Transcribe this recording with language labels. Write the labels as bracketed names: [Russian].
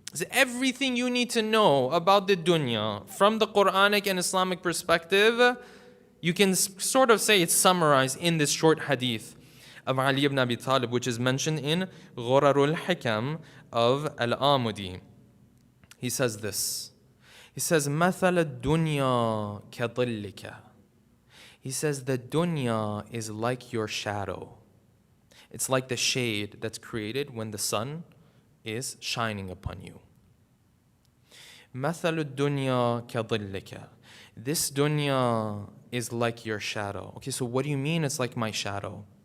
[English] Everything you need to know about the dunya from the Quranic and Islamic perspective, you can sort of say it's summarized in this short hadith of Ali ibn Abi Talib, which is mentioned in Ghurarul Hikam of Al-Amudi. He says this. He says, [Arabic] مَثَلَ الدُّنْيَا كَظِلِّكَ. [English] He says the dunya is like your shadow. It's like the shade that's created when the sun is shining upon you. [Arabic] مَثَلُ الدُّنْيَا كَظِلِّكَ. [English] This dunya is like your shadow. Okay, so what do you mean it's like my shadow?